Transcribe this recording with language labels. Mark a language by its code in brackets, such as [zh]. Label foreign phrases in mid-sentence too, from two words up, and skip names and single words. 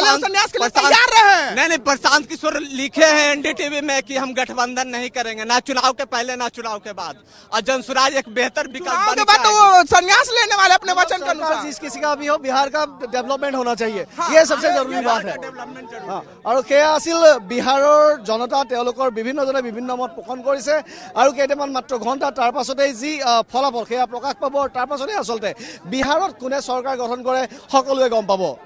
[hi] नहीं, प्रशांत किशोर लिखे हैं NDTV में कि हम गठबंधन नहीं करेंगे, ना चुनाव के पहले ना चुनाव के बाद। और जनसुराज एक बेहतर विकल्प वो संन्यास लेने वाले अपने वचन के अनुसार, जिस किसी का भी हो, बिहार का डेवलपमेंट होना चाहिए, ये सबसे जरूरी बात है। [as] আৰু সেয়া আছিল বিহাৰৰ জনতা, তেওঁলোকৰ বিভিন্নজনে বিভিন্ন মত পোষণ কৰিছে। আৰু কেইটামান মাত্ৰ ঘণ্টা তাৰ পাছতেই যি ফলাফল সেয়া প্ৰকাশ পাব, তাৰ পাছতেই আচলতে বিহাৰত কোনে চৰকাৰ গঠন কৰে সকলোৱে গম পাব।